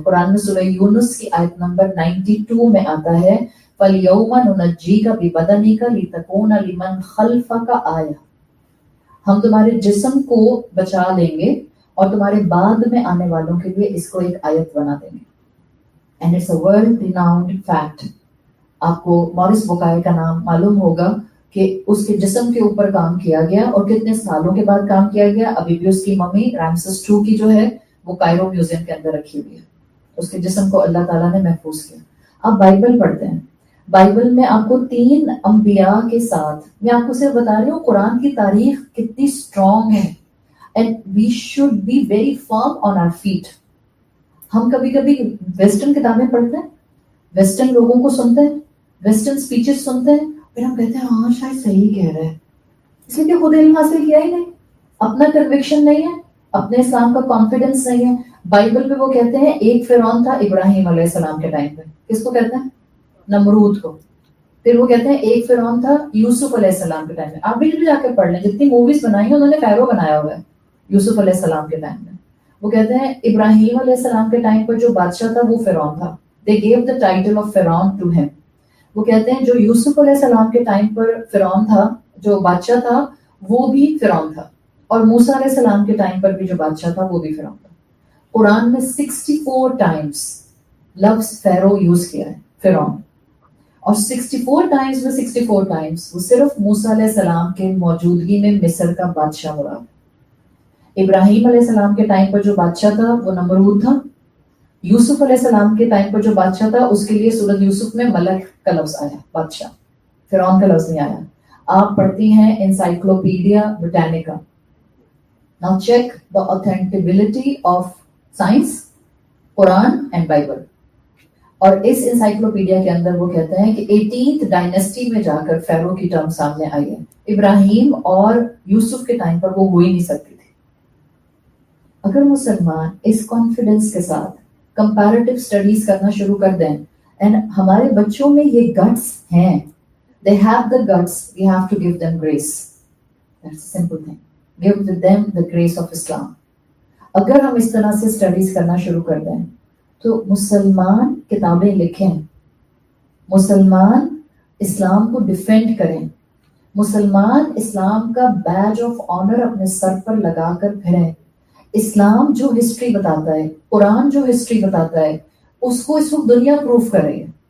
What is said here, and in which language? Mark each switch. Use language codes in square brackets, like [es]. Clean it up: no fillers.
[ur] قرآن میں سورہ یونس کی آیت نمبر 92 میں آتا ہے [ar] فَالْيَوْمَ نُنَجِّيكَ بِبَدَنِكَ لِتَكُونَ لِمَنْ خَلْفَكَ آیَةً, [ur] ہم تمہارے جسم کو بچا لیں گے اور تمہارے بعد میں آنے والوں کے لیے اس کو ایک آیت بنا دیں گے. [en] And it's a world renowned fact. [ur] آپ کو مورس بکائے کا نام معلوم ہوگا کہ اس کے جسم کے اوپر کام کیا گیا اور کتنے سالوں کے بعد کام کیا گیا. ابھی بھی اس کی ممی رامسس 2 کی جو ہے وہ کائرو میوزیم کے اندر رکھی ہوئی ہے. اس کے جسم کو اللہ تعالیٰ نے محفوظ کیا. آپ بائبل پڑھتے ہیں, بائبل میں آپ کو 3 انبیاء کے ساتھ, میں آپ کو صرف بتا رہی ہوں قرآن کی تاریخ کتنی اسٹرانگ ہے. [en] And we should be very firm on our feet. [ur] ہم کبھی کبھی ویسٹرن کتابیں پڑھتے ہیں, ویسٹرن لوگوں کو سنتے ہیں, ویسٹرن اسپیچز سنتے ہیں, پھر ہم کہتے ہیں ہاں شاید صحیح کہہ رہے ہیں, اس لیے کہ خود علم حاصل کیا ہی نہیں, اپنا کنوکشن نہیں ہے, اپنے اسلام کا کانفیڈنس نہیں ہے. بائبل میں وہ کہتے ہیں ایک فرعون تھا ابراہیم علیہ السلام کے ٹائم پہ, کس کو کہتے ہیں؟ نمرود کو. پھر وہ کہتے ہیں ایک فرعون تھا یوسف علیہ السلام کے ٹائم میں. آپ بھی جا کے پڑھ لیں, جتنی موویز بنائی ہیں انہوں نے فیرو بنایا ہوا ہے یوسف علیہ السلام کے ٹائم میں. وہ کہتے ہیں ابراہیم علیہ السلام کے ٹائم پر جو بادشاہ تھا وہ فرعون تھا. [en] They gave the title of Pharaoh to him. [ur] وہ کہتے ہیں جو یوسف علیہ السلام کے ٹائم پر فرعون تھا, جو بادشاہ تھا وہ بھی فرعون تھا, اور موسیٰ علیہ السلام کے ٹائم پر بھی جو بادشاہ تھا وہ بھی فرعون تھا. قرآن میں 64 ٹائمز لفظ فیرو یوز کیا ہے, فرعون, اور 64 ٹائمز میں 64 ٹائمز وہ صرف موسیٰ علیہ السلام کے موجودگی میں مصر کا بادشاہ مراد. ابراہیم علیہ السلام کے ٹائم پر جو بادشاہ تھا وہ نمرود تھا. یوسف علیہ السلام کے ٹائم پر جو بادشاہ تھا اس کے لیے سورۃ یوسف میں ملک کا لفظ آیا, بادشاہ, فرعون کا لفظ نہیں آیا. آپ پڑھتی ہیں encyclopedia Britannica. [en] Now check the authenticity of science, Quran and Bible. [ur] اور اس انسائکلوپیڈیا کے اندر وہ کہتے ہیں کہ 18th ڈائنیسٹی میں جا کر فیرو کی ٹرم سامنے آئی ہے. ابراہیم اور یوسف کے ٹائم پر وہ ہو ہی نہیں سکتی تھی. اگر مسلمان اس کانفیڈنس کے ساتھ کمپیریٹیو اسٹڈیز کرنا شروع کر دیں, اینڈ ہمارے بچوں میں یہ گٹس ہیں, [en] they have the guts, we have to give them grace. That's a simple thing. give with them the grace of Islam. [ur] اگر ہم اس طرح سے اسٹڈیز کرنا شروع کر دیں تو مسلمان کتابیں لکھیں، مسلمان اسلام کو ڈیفینڈ کریں، مسلمان اسلام کا بیج آف آنر اپنے سر پر لگا کر پھریں، اسلام جو ہسٹری بتاتا ہے، قرآن جو ہسٹری بتاتا ہے، اس کو اس وقت دنیا پروف کر رہی ہے.